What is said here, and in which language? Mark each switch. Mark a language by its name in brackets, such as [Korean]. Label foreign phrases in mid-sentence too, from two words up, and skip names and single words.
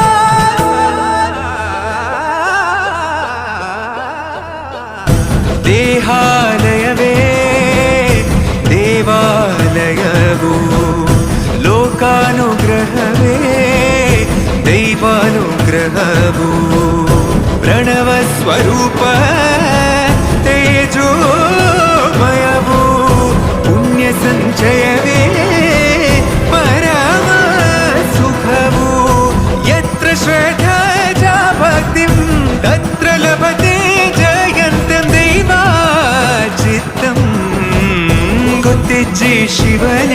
[Kannada] ದೇಹಾಲಯವೇ ದೇವಾಲಯವು, ಲೋಕಾನುಗ್ರಹವೇ ದೈವಾನುಗ್ರಹವು, ಪ್ರಣವ ಸ್ವರೂಪ ತೇಜೋಮಯವು, ಪುಣ್ಯ ಸಂಚಯವೇ ಪರಮ ಸುಖವು. [Sanskrit] ಯತ್ರ ಶ್ರದ್ಧಾ ಚ ಭಕ್ತಿಂ ತತ್ರ ಲಭತೆ ಜಯಂತಂ ದೈವಾಚಿತ್ತಂ. [Tulu] ಗೊತ್ತಿಜ್ಜೆ ಶಿವ